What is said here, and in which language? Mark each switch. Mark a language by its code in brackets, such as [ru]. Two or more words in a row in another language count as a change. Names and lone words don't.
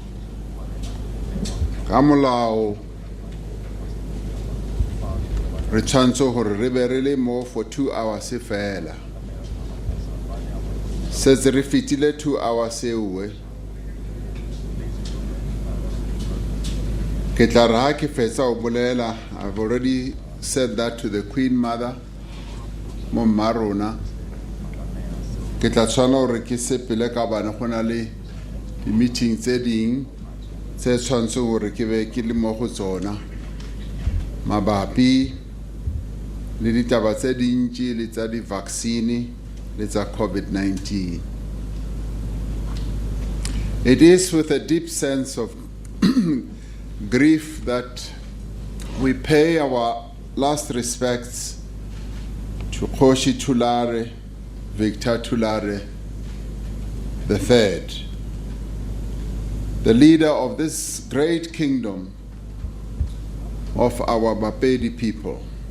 [tn] Ka molao re tshwanetse gore re be re le mo [en] for 2 hours [tn] fela. Setse re fetile 2 hours ewe. Ke tla re ha ke fetsa o bolela, [en] I've already said that to the Queen Mother, [tn] mo mma rona. Ke tla tshwana gore ke sepele ka bana go na le di-meeting tse ding tse tshwanetse gore ke be ke le mo go tsona mabapi le ditaba tse dintsi le tsa di-vaccine le tsa COVID-19. [en] It is with a deep sense of grief that we pay our last respects to Kgoshi Thulare, Victor Thulare III, the leader of this great kingdom of our BaPedi people.